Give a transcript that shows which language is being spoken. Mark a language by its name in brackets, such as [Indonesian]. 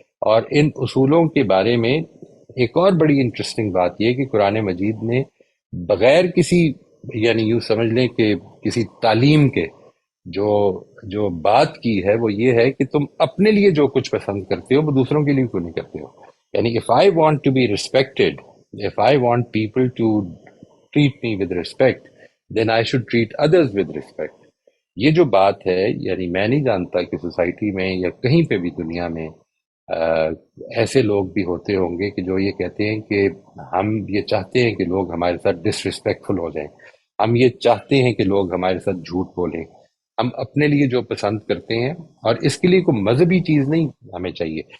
[Urdu] اور ان اصولوں کے بارے میں ایک اور بڑی انٹرسٹنگ بات یہ کہ قرآن مجید نے بغیر کسی یعنی یوں سمجھ لیں کہ کسی تعلیم کے جو جو بات کی ہے وہ یہ ہے کہ تم اپنے لیے جو کچھ پسند کرتے ہو وہ دوسروں کے لیے کیوں نہیں کرتے ہو. [English] یعنی if I want to be respected, if I want people to treat me with respect, then I should treat others with respect. [Urdu] یہ جو بات ہے یعنی میں نہیں جانتا کہ سوسائٹی میں یا کہیں پہ بھی دنیا میں ایسے لوگ بھی ہوتے ہوں گے کہ جو یہ کہتے ہیں کہ ہم یہ چاہتے ہیں کہ لوگ ہمارے ساتھ ڈس ریسپیکٹفل ہو جائیں، ہم یہ چاہتے ہیں کہ لوگ ہمارے ساتھ جھوٹ بولیں، ہم اپنے لیے جو پسند کرتے ہیں اور اس کے لیے کوئی مذہبی چیز نہیں ہمیں چاہیے.